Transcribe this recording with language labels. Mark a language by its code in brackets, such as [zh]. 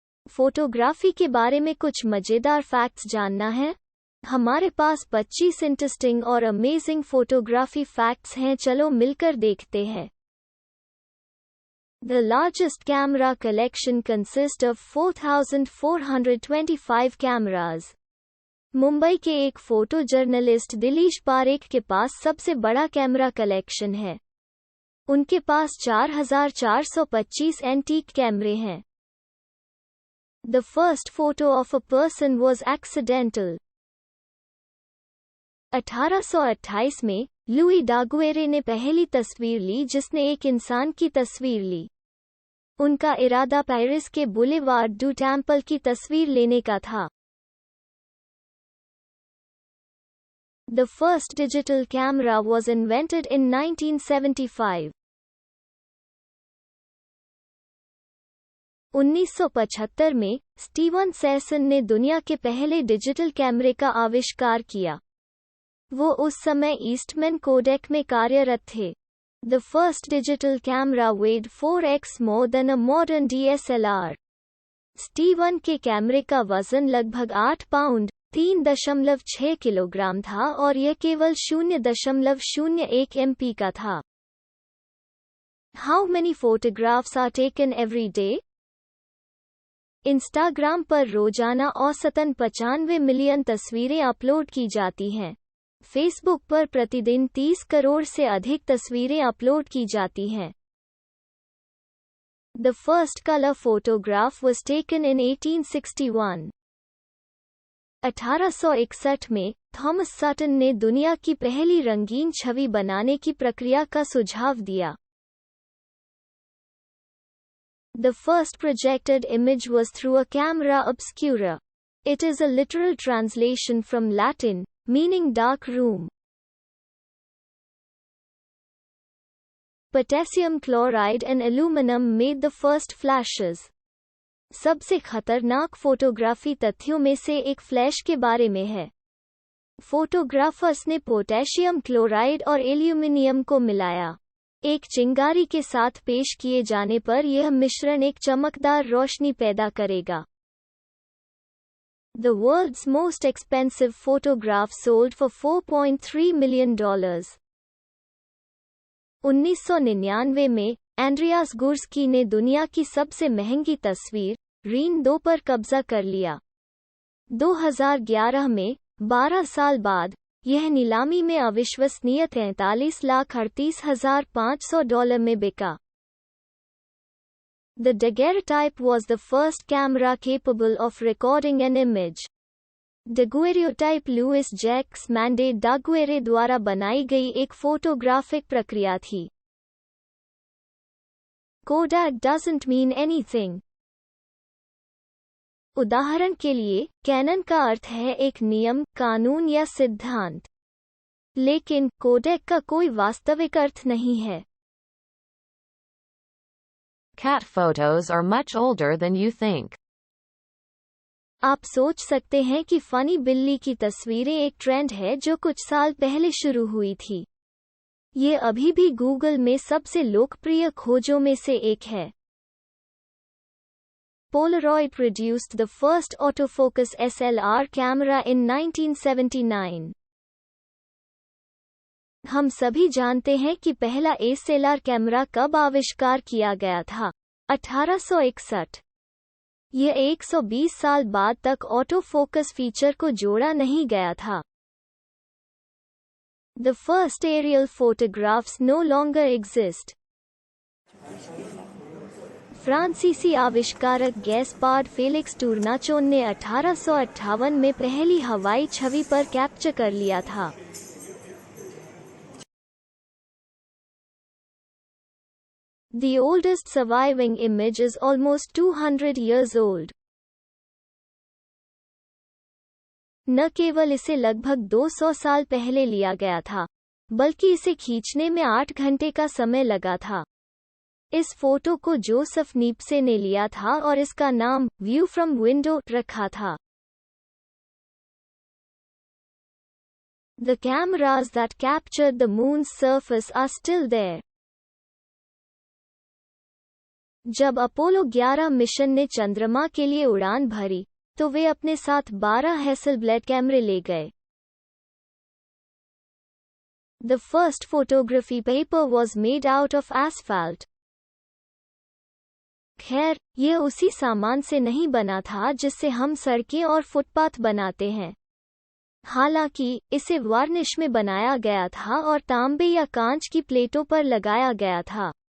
[hi] Photography के बारे में कुछ मजेदार फैक्ट्स जानना है? हमारे पास 25 इंटरेस्टिंग और अमेजिंग फोटोग्राफी फैक्ट्स हैं, चलो मिलकर देखते हैं। [en] The largest camera collection consists of 4,425 cameras. [hi] Mumbai के एक फोटो जर्नलिस्ट दिलीश पारेख के पास सबसे बड़ा कैमरा कलेक्शन है। उनके पास 4,425 एंटीक कैमरे हैं। [en] The first photo of a person was accidental. [hi] 1828 में लुई डागुएरे ने पहली तस्वीर ली जिसने एक इंसान की तस्वीर ली। उनका इरादा पेरिस के बुलेवार्ड डू टेम्पल की तस्वीर लेने का था। [en] The first digital camera was invented in 1975. [hi] 1975 में स्टीवन सेसन ने दुनिया के पहले डिजिटल कैमरे का आविष्कार किया। वो उस समय ईस्टमैन कोडेक में कार्यरत थे। [en] The first digital camera weighed 4x more than a modern DSLR. [hi] Steven के कैमरे का वजन लगभग 8 पाउंड 3.6 किलोग्राम था और यह केवल 0.01 MP का था। [en] How many photographs are taken every day? [hi] Instagram पर रोजाना औसतन 95 मिलियन तस्वीरें अपलोड की जाती हैं। फेसबुक पर प्रतिदिन 30 करोड़ से अधिक तस्वीरें अपलोड की जाती हैं। [en] The first color photograph was taken in 1861. [hi] 1861 में थॉमस सटन ने दुनिया की पहली रंगीन छवि बनाने की प्रक्रिया का सुझाव दिया। [en] The first projected image was through a camera obscura. It is a literal translation from Latin, meaning dark room. Potassium chloride and aluminum made the first flashes. [hi] सबसे खतरनाक फोटोग्राफी तथ्यों में से एक फ्लैश के बारे में है। फोटोग्राफर्स ने पोटेशियम क्लोराइड और एल्यूमिनियम को मिलाया। एक चिंगारी के साथ पेश किए जाने पर यह मिश्रण एक चमकदार रोशनी पैदा करेगा। [en] The world's most expensive photograph sold for $4.3 million. [hi] 1999 में एंड्रियास गुर्स्की ने दुनिया की सबसे महंगी तस्वीर रीन 2 पर कब्जा कर लिया। 2011 में 12 साल बाद यह नीलामी में अविश्वसनीय $43,38,500 में बिका। [en] The daguerreotype was the first camera capable of recording an image. [hi] daguerreotype Louis Jacques मैंडे डागुएरे द्वारा बनाई गई एक फोटोग्राफिक प्रक्रिया थी। [en] Kodak doesn't mean anything. [hi] उदाहरण के लिए कैनन का अर्थ है एक नियम, कानून या सिद्धांत। लेकिन कोडेक का कोई वास्तविक अर्थ नहीं है। [en] Cat photos are much older than you think. [hi] आप सोच सकते हैं कि फनी बिल्ली की तस्वीरें एक ट्रेंड है जो कुछ साल पहले शुरू हुई थी। ये अभी भी गूगल में सबसे लोकप्रिय खोजों में से एक है। [en] Polaroid produced the first autofocus SLR camera in 1979. [hi] हम सभी जानते हैं कि पहला SLR कैमरा कब आविष्कार किया गया था? 1861। यह 120 साल बाद तक ऑटोफोकस फीचर को जोड़ा नहीं गया था। [en] The first aerial photographs no longer exist. [hi] फ्रांसीसी आविष्कारक गैस्पार्ड फेलिक्स टूर्नाचोन ने 1858 में पहली हवाई छवि पर कैप्चर कर लिया था। [en] The oldest surviving image is almost 200 years old. [hi] न केवल इसे लगभग 200 साल पहले लिया गया था, बल्कि इसे खींचने में 8 घंटे का समय लगा था। इस फोटो को जोसेफ नीप्से ने लिया था और इसका नाम व्यू फ्रॉम विंडो रखा था। [en] The cameras that captured the moon's surface are still there. [hi] जब अपोलो 11 मिशन ने चंद्रमा के लिए उड़ान भरी तो वे अपने साथ 12 हैसेलब्लैड कैमरे ले गए। [en] The first photography paper was made out of asphalt. [hi] खैर, यह उसी सामान से नहीं बना था जिससे हम सड़कें और फुटपाथ बनाते हैं। हालांकि इसे वार्निश में बनाया गया था और तांबे या कांच की प्लेटों पर लगाया गया था।